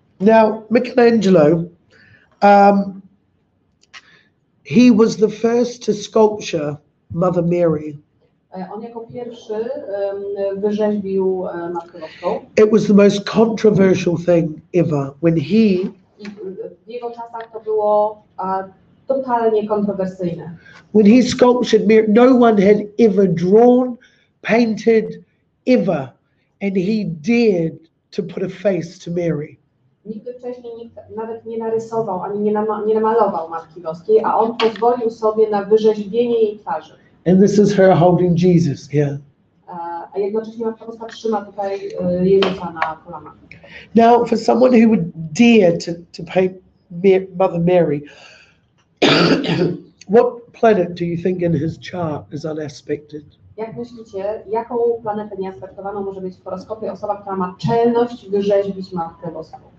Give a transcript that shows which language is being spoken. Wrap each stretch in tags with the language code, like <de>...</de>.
<en>Now, Michelangelo, he was the first to sculpture Mother Mary.</en> <pl>On jako pierwszy wyrzeźbił Matkę Boską.</pl> <en>It was the most controversial thing ever when he</en> <pl>I w jego czasach to było totalnie kontrowersyjne.</pl> <en>when he sculptured Mary. No one had ever drawn, painted, ever, and he dared to put a face to Mary.</en> <pl>Nigdy wcześniej nikt nawet nie narysował ani nie namalował Matki Boskiej, a on pozwolił sobie na wyrzeźbienie jej twarzy.</pl> <en>And this is her holding Jesus here.</en> <pl>A jednocześnie Matka Boska trzyma tutaj Jezusa na kolanach.</pl> <en>Now, for someone who would dare to paint Mother Mary, what planet do you think in his chart is unaspected?</en> <pl>Jak myślicie, jaką planetę nieaspektowaną może być w horoskopie osoba, która ma czelność wyrzeźbić Matkę Boską?</pl>